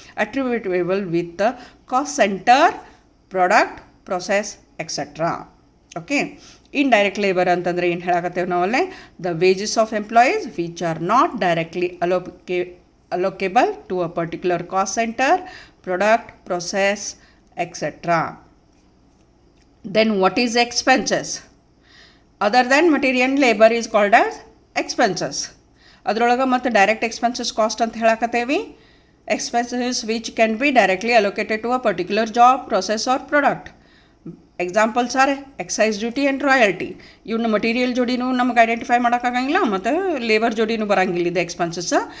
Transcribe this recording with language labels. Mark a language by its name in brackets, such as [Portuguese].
[English] Attributable with cost centre, product, process etcetera. Okay, indirect labour [Kannada] ಅಂತಂದರೆ ಏನು ಹೇಳಾಕತ್ತೇವೆ ನಾವಲ್ಲೇ, [English] The wages of employees which are not directly allocable to a particular cost center, product, process, etc. Then what is expenses? Other than material and labor is called as expenses. [Kannada] ಅದರೊಳಗೆ ಮತ್ತು direct expenses cost ಅಂತ ಹೇಳಕತ್ತೇವಿ. [English] Expenses which can be directly allocated to a particular job, process or product. Examples are excise duty and royalty. [Kannada] ಇವನ್ನ material ಜೋಡಿನೂ ನಮ್ಗೆ identify ಮಾಡೋಕ್ಕಾಗಂಗಿಲ್ಲ ಮತ್ತು labour ಜೋಡಿನೂ ಬರೋಂಗಿಲ್ಲ ಇದು expenses.